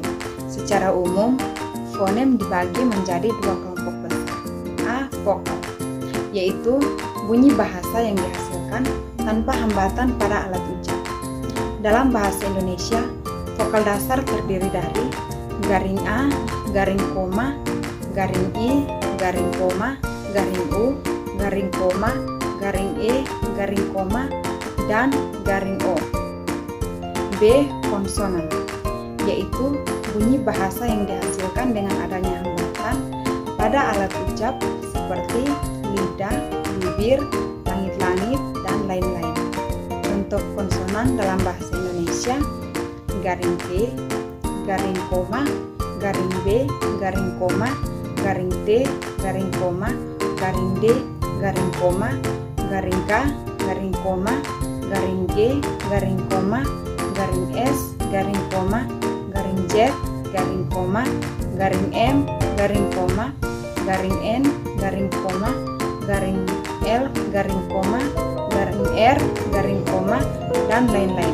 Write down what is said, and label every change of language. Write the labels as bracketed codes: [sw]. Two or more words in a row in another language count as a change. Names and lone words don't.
[id] Secara umum, fonem dibagi menjadi dua kelompok besar. A. Vokal, yaitu bunyi bahasa yang dihasilkan tanpa hambatan pada alat ucap. Dalam bahasa Indonesia, vokal dasar terdiri dari garing A, garing koma, garing I, garing koma, garing U, garing koma, garing E, garing koma, dan garing O. B. Konsonan, yaitu bunyi bahasa yang dihasilkan dengan adanya hambatan pada alat ucap seperti lidah, bibir, langit-langit, dan lain-lain. Bentuk konsonan dalam bahasa Indonesia: garing T, garing koma, garing B, garing koma, garing T, garing koma, garing D, garing koma, garing K, garing koma, garing G, garing koma, garing S, garing koma, garing Z, garing koma, garing M, garing koma, garing N, garing koma, garing L, garing koma, garing R, garing koma, dan lain-lain.